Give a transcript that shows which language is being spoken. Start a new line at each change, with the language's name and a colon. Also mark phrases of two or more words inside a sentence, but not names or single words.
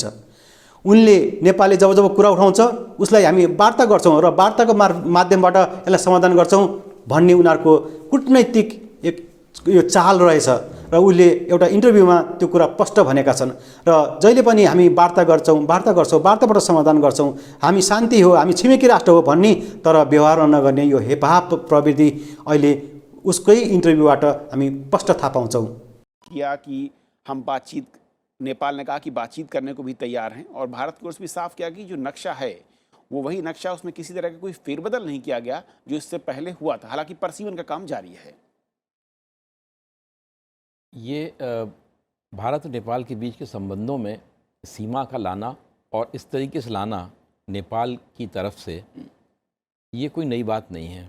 Nepali: उनले नेपालले जब कुरा उठाउँछ उसलाई हामी वार्ता गर्छौं र वार्ताको माध्यमबाट यसलाई समाधान गर्छौं भन्ने उनीहरुको कूटनैतिक यो चाल रहेछ र उले एउटा इन्टरभ्युमा त्यो कुरा स्पष्ट भनेका छन् र जहिले पनि हामी वार्ता गर्छौं वार्ताबाट समाधान गर्छौं, हामी शान्ति हो, हामी छिमेकी राष्ट्र हो भन्ने, तर व्यवहार नगर्ने यो हेपाह प्रवृत्ति अहिले उसकै इन्टरभ्युबाट हामी स्पष्ट थाहा पाउँछौं।
Hindi: किया कि हम बातचीत, नेपाल ने कहा कि बातचीत करने को भी तैयार हैं और भारत की ओर से भी साफ किया कि जो नक्शा है वो वही नक्शा, उसमें किसी तरह का कोई फेरबदल नहीं किया गया जो इससे पहले हुआ था। हालांकि परसीवन का काम जारी है। ये भारत और नेपाल के बीच के संबंधों में सीमा का लाना और इस तरीके से लाना नेपाल की तरफ से ये कोई नई बात नहीं है।